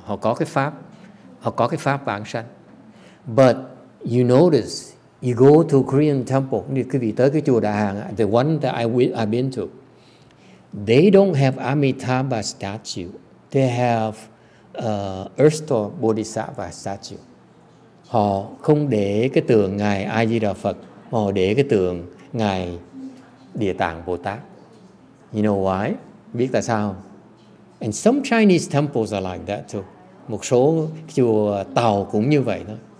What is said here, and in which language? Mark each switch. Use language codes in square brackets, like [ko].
[vi] Họ có cái pháp vãng sanh. [en] But you notice, you go to a Korean temple, [vi] quý vị tới cái chùa Đà Hàn, [en] the one that I've been to, they don't have Amitabha statue. they have Earth Bodhisattva statue. [vi] Họ không để cái tượng ngài A Di Đà Phật, họ để cái tượng ngài Địa Tạng Bồ Tát. [en] You know why? [vi] Biết tại sao không? [en] And some Chinese temples are like that too. [vi] Một số chùa Tàu cũng như vậy thôi.